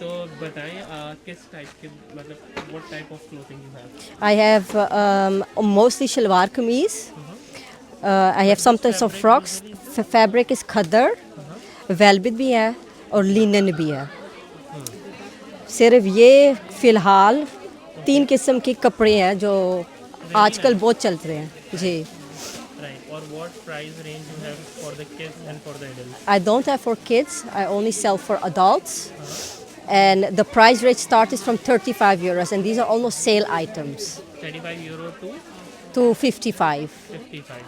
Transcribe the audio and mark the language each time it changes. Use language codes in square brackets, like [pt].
[hi] तो बताएं किस टाइप के, मतलब [en] what type of clothing you have? I have mostly shalwar kameez. I have sometimes some frocks. Fabric is [hi] khadar, velvet भी है और लिनन भी है. सिर्फ ये फ़िलहाल 3 किस्म के कपड़े हैं जो आजकल बहुत चल रहे हैं. जी. [en] Right. Or what price range you have for the kids and for the adults? I don't have for kids. I only sell for adults. And the price range starts from 35 euros, and these are almost sale items. 35 euro To 55. 55.